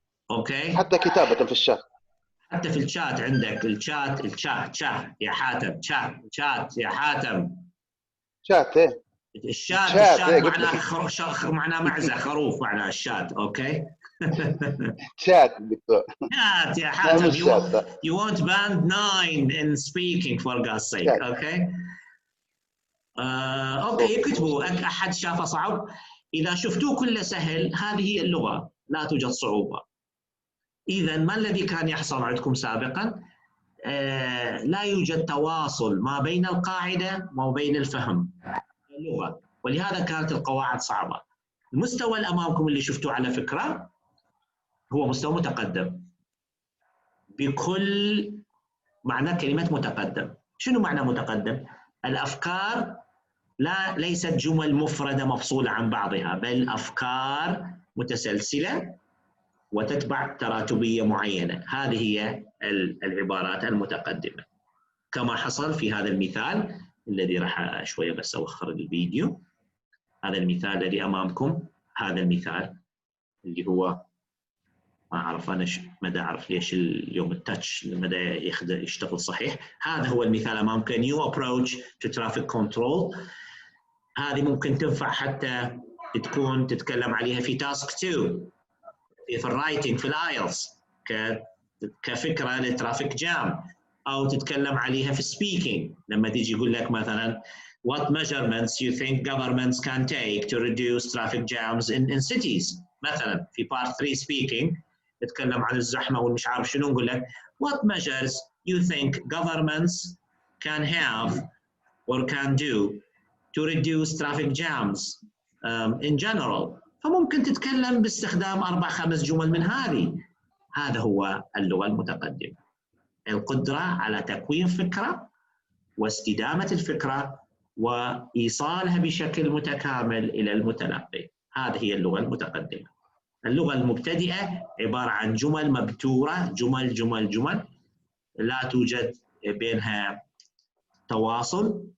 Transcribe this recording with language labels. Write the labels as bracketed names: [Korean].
[Arabic] أوكي؟ حتى كتابة في الشات. حتى في الشات عندك الشات يا حاتم، شات يا حاتم. شات إيه؟ الشات معناه معزة خروف، معناه الشات. أوكي؟ شات دكتور. شات يا حاتم. [English] You want band 9 in speaking for God's sake. [Arabic] أوكي؟ أوكي، اكتبوا. أحد شافه صعب؟ إذا شفتوه كله سهل، هذه هي اللغة، لا توجد صعوبة. إذا ما الذي كان يحصل عندكم سابقا؟ لا يوجد تواصل ما بين القاعدة وما بين الفهم اللغة، ولهذا كانت القواعد صعبة. المستوى اللي أمامكم اللي شفتوه على فكرة هو مستوى متقدم بكل معنى كلمة متقدم. شنو معنى متقدم؟ الأفكار ليست جمل مفردة مفصولة عن بعضها، بل أفكار متسلسلة وتتبع تراتبية معينة. هذه هي العبارات المتقدمة، كما حصل في هذا المثال الذي راح شوية بس أوخر الفيديو. هذا المثال الذي أمامكم، هذا المثال اللي هو ما أعرف أنا مدى أعرف ليش اليوم التاتش مدى يشتغل صحيح. هذا هو المثال أمامك: [English] new approach to traffic control. [Arabic] هذه ممكن تنفع حتى تكون تتكلم عليها في تاسك 2 في الرايتنج في الايلتس كفكرة للترافيك جام، أو تتكلم عليها في السبيكينج لما تيجي يقول لك مثلا [English] what measurements you think governments can take to reduce traffic jams in cities. [Arabic] مثلا في [English] part 3 speaking [Arabic] تتكلم عن الزحمة والمش عارف شنو، نقول لك [English] what measures you think governments can have or can do to reduce traffic jams in general [Arabic] فممكن تتكلم باستخدام 4-5 جمل من هذه. هذا هو اللغة المتقدمة، القدرة على تكوين فكرة واستدامة الفكرة وإيصالها بشكل متكامل إلى المتلقي. هذه هي اللغة المتقدمة. اللغة المبتدئة عبارة عن جمل مبتورة، جمل جمل جمل لا توجد بينها تواصل.